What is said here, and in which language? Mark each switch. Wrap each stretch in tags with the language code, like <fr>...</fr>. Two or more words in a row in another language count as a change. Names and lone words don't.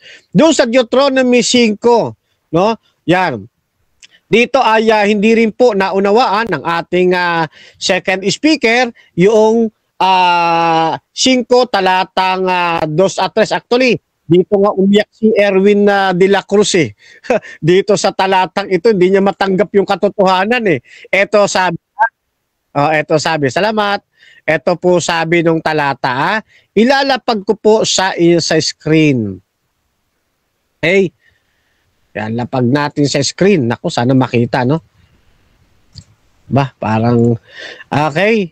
<tl>Doon sa Deuteronomy 5, yan. Dito ay hindi rin po naunawaan ng ating</tl> <en>second speaker</en> <tl>yung 5 talatang 2 at 3. Actually, dito nga umiyak si Erwin de la Cruz dito sa talatang ito, hindi niya matanggap yung katotohanan Ito sabi, salamat. Ito po sabi nung talata, ilalapag ko po sa screen. Okay? Yan, lapag natin sa screen. Naku, sana makita, Parang, okay.</tl>